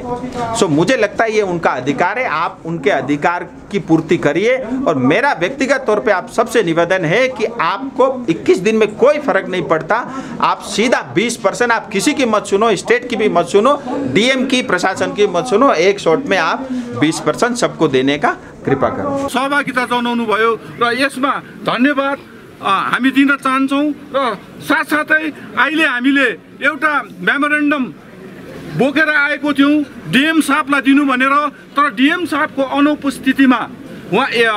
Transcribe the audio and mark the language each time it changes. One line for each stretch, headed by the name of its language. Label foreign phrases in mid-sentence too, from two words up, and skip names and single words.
Hindi: सो मुझे लगता है ये उनका अधिकार है, आप उनके अधिकार की पूर्ति करिए। और मेरा व्यक्तिगत तौर पे आप सबसे निवेदन है कि आपको 21 दिन में कोई फर्क नहीं पड़ता, आप सीधा 20%, आप किसी की मत सुनो, स्टेट की भी मत सुनो, DM की, प्रशासन की मत सुनो, एक शॉट में आप 20% सबको देने का कृपा करो।
Nepali: सहभागिता जनाउनु भयो र यसमा धन्यवाद हामी दिन चाहन्छौँ। र साथसाथै अहिले हामीले एउटा मेमोरेन्डम बोकेर आएको थियौँ DM साहबलाई दिनु भनेर, तर DM साहबको अनुपस्थितिमा उहाँ